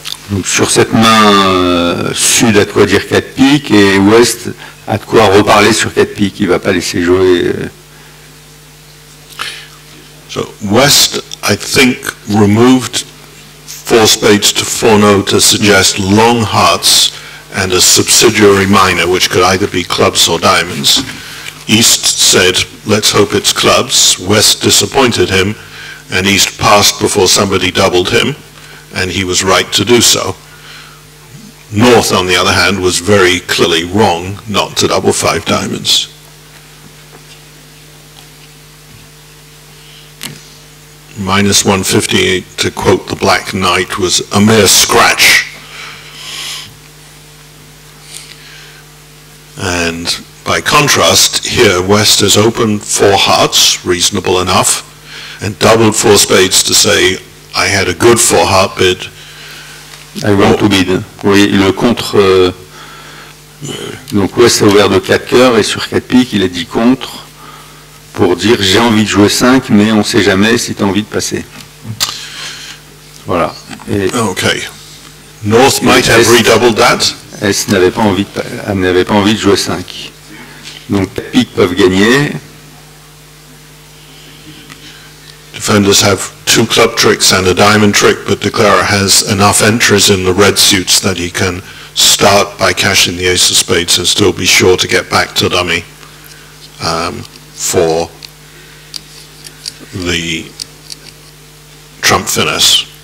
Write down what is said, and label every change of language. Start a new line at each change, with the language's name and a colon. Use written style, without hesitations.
French: Donc sur cette main, Sud a de quoi dire 4 piques et Ouest a de quoi reparler sur 4 piques. Il ne va pas laisser jouer.
English: So West, I think, removed 4 spades to 4-no to suggest long hearts and a subsidiary minor, which could either be clubs or diamonds. East said, let's hope it's clubs. West disappointed him, and East passed before somebody doubled him, and he was right to do so. North, on the other hand, was very clearly wrong not to double 5 diamonds. Minus 158, to quote the Black Knight, was a mere scratch. And by contrast, here West has opened 4 hearts, reasonable enough, and doubled 4 spades to say, I had a good 4 heart bid. I want to bid.
French: Oui, le contre. Donc West a ouvert de 4 cœurs et sur 4 piques, il a dit contre pour dire j'ai envie de jouer 5, mais on ne sait jamais si tu as envie de passer. Voilà. Et
English: Okay. North might have redoubled that.
French: S n'avait pas envie de jouer 5. Donc les piques peuvent gagner.
English: Defenders have 2 club tricks and a diamond trick, but declarer has enough entries in the red suits that he can start by cashing the ace of spades and still be sure to get back to dummy for the trump finesse.